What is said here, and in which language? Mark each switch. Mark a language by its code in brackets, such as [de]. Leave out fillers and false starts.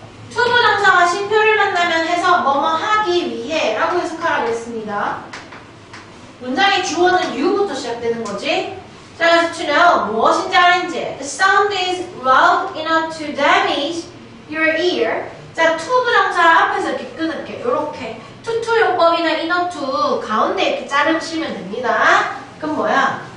[ko] 투부정사와 쉼표를 만나면 해서 뭐뭐 하기 위해 라고 해석하라고 했습니다. 문장의 주어는 you부터 시작되는 거지. 자, 그래서 to know 무엇인지 아는지. [en] The sound is loud enough to damage your ear. [ko] 자, 투부정사 앞에서 이렇게 끊을게. 요렇게. 투투용법이나 enough to 가운데 이렇게 자르시면 됩니다. 그럼 뭐야?